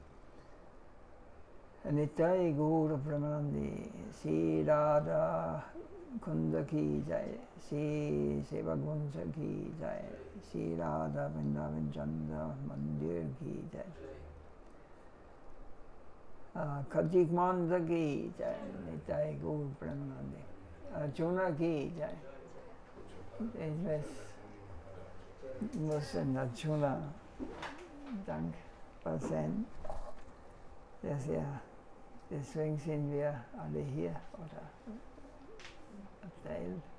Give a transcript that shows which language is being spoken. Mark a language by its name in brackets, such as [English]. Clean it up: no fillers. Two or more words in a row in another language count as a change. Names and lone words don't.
[Hindi] निताई गौर प्रेमानन्दी श्री राधा कुण्ड की जय, श्री सेवागुंसा की जय, श्री राधा वृन्दावन चन्द्र मन्दिर की जय, कतिक मण्डा की जय, निताई गौर प्रेमानन्दी, अर्जुन की जय. [German] Es muss in Arjuna Dank sein, dass deswegen sind wir alle hier, oder ein Teil.